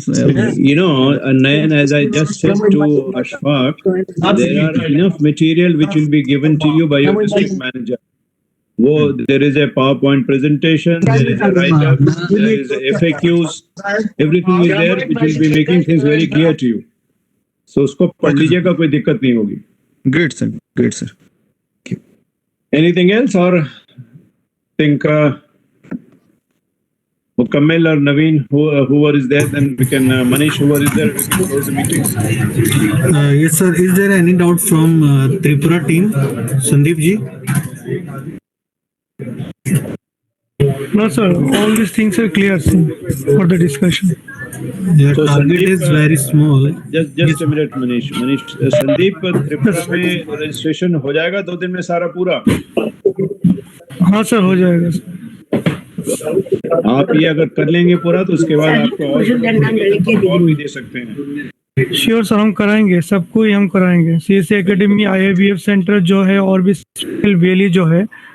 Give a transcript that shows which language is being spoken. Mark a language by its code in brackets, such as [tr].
[en] Nayan, as I just said to Ashfaq, there are enough material which will be given to you by your district manager. There is a PowerPoint presentation, there is a write-up, there is FAQs, everything is there which will be making things very clear to you. So [hi] उसको पढ़ लीजिएगा, कोई दिक्कत नहीं होगी. [en] Great, sir. Anything else, or think Mukammel or Naveen, whoever is there, then we can, Manish, whoever is there, we can close the meeting. Yes, sir. Is there any doubt from Tripura team? Sandeep ji? No, sir. All these things are clear for the discussion. Your target is very small. Just a minute, Manish. [hi] Sandeep, Tripura में registration हो जाएगा 2 दिन में सारा पूरा? हाँ sir, हो जाएगा। आप ये अगर कर लेंगे पूरा तो उसके बाद आपको और भी दे सकते हैं। श्योर सर, हम कराएंगे, सबको ही हम कराएंगे। CSC एकेडमी, IABF सेंटर जो है और भी VLE जो है